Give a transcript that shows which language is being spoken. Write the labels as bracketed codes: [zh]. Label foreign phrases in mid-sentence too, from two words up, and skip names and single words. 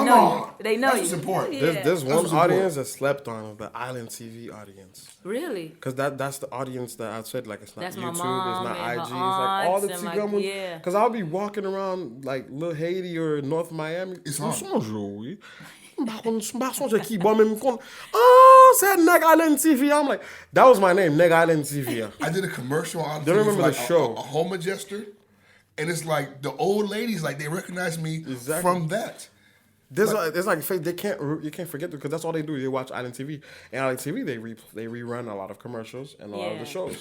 [en] know on. you. They know That's you. what's important. Yeah. There's one what's audience that slept on, the Island TV audience. Really? Because that's the audience that I said, like, it's not That's my YouTube, it's mom not and IG, her it's like all the aunts and, Tigamos. like, yeah. Because I'll be walking around, like, Little Haiti or North Miami. It's [ht] Ou [en] hard. [ht] sonjou, oui. Mba sonje ki bon men kon. Ah, c'est Neg Island TV. [en] I'm like, that was my name, Neg Island TV. I did a commercial on Don't TV remember for the like show. a home adjuster, and it's like the old ladies, like they recognize me Exactly. from that. There's like you can't forget because that's all they do. They watch Island TV, and Island TV they rerun a lot of commercials and a lot of the shows.